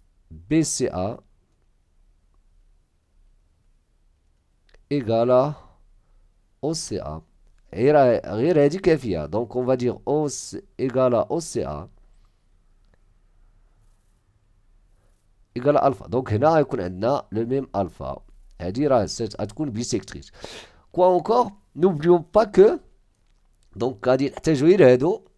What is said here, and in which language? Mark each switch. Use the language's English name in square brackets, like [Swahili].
[French] BCA égale à OCA. [Arabic] غير هذه كافية. [French] Donc on va dire OC égale à OCA égale à alpha. [Arabic] Donc هنا غيكون عندنا [French] le même alpha. [Arabic] هذه راه غتكون [French] bisectrice. Quoi encore? N'oublions pas que donc [Arabic] غادي نحتاجو غير هادو.